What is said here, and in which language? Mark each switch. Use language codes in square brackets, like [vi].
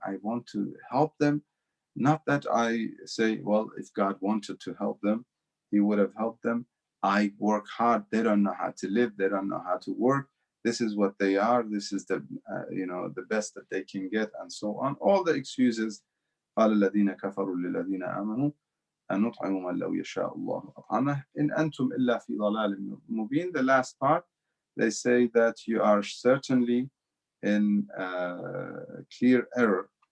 [en] I want to help them. Not that I say, well, if God wanted to help them, he would have helped them. I work hard. They don't know how to live. They don't know how to work. This is what they are. This is the, the best that they can get, and so on. All the excuses. [ar] قال الذين كفروا للذين آمنوا أنطعم من لو يشاء الله أطعمه إن أنتم إلا في ضلال مبين. [en] The last part, they say that you are certainly in clear error.